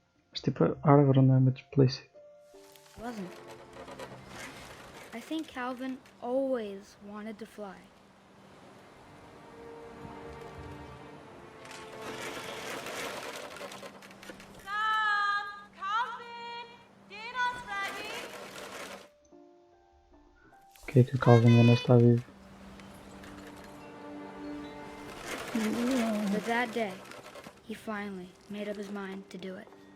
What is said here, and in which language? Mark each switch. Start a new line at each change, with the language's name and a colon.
Portuguese: Mas tipo, a árvore não é muito explícita.
English: Wasn't. I think Calvin always wanted to fly. Sam! Calvin! Dinner's ready!
Portuguese: Ok, que o Calvin ainda não está vivo.
English: But that day, he finally made up his mind to do it.